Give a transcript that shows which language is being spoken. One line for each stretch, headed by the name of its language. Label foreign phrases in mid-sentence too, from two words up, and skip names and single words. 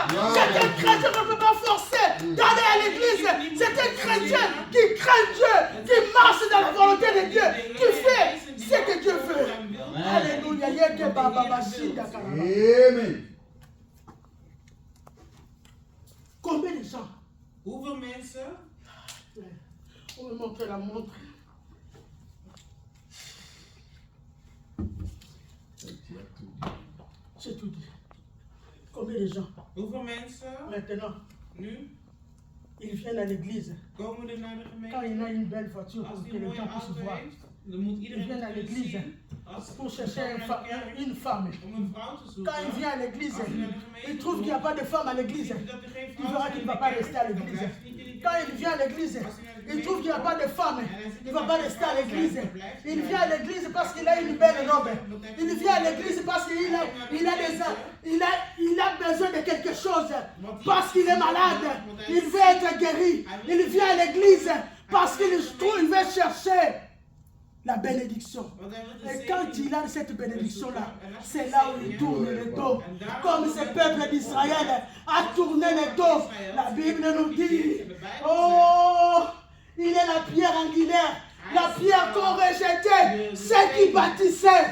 French: C'est un chrétien qu'on ne peut pas forcer d'aller à l'église. C'est un chrétien qui craint Dieu, qui marche dans la volonté de Dieu, qui fait ce que Dieu veut. Alléluia. Amen. Combien de gens?
Dutch: Hoeveel mensen?
French: On me montrer la montre. J'ai tout dit. Combien de gens?
Dutch: Hoeveel mensen?
French: Maintenant,
Dutch: Nu?
French: ils viennent à l'église.
Dutch: Komen er naar de
French: Quand il
Dutch: gemeente?
French: a une belle voiture
Dutch: Als
French: pour
Dutch: die
French: que
Dutch: een
French: les
Dutch: mooie
French: gens puissent
Dutch: auto
French: voir.
Dutch: heeft, dan moet
French: Ils
Dutch: iedereen
French: viennent à
Dutch: het kunnen
French: l'église
Dutch: zien. Als
French: pour
Dutch: ze
French: chercher
Dutch: naar de kerk
French: une femme.
Dutch: om een vrouw te zoeken.
French: Quand il vient à l'église,
Dutch: Als hij naar de gemeente
French: il trouve qu'il n'y a pas de femme à l'église.
Dutch: ziet dat er geen
French: Il
Dutch: vrouw
French: verra
Dutch: is
French: qu'il
Dutch: in
French: ne va
Dutch: de
French: pas
Dutch: kerk,
French: rester à
Dutch: dan
French: l'église.
Dutch: blijft hij niet in de
French: Quand
Dutch: kerk.
French: il vient à l'église, il trouve qu'il n'y a pas de femme. Il ne va pas rester à l'église. Il vient à l'église parce qu'il a une belle robe. Il vient à l'église parce qu'il a besoin de quelque chose. Parce qu'il est malade. Il veut être guéri. Il vient à l'église parce qu'il veut chercher la bénédiction.
Dutch: Want hij wil de
French: Et quand
Dutch: zegen.
French: il a cette bénédiction-là, c'est là où il tourne le dos. Comme ce peuple d'Israël a tourné le dos. La Bible nous dit, oh, il est la pierre angulaire, la pierre qu'on rejetait, ceux qui bâtissaient.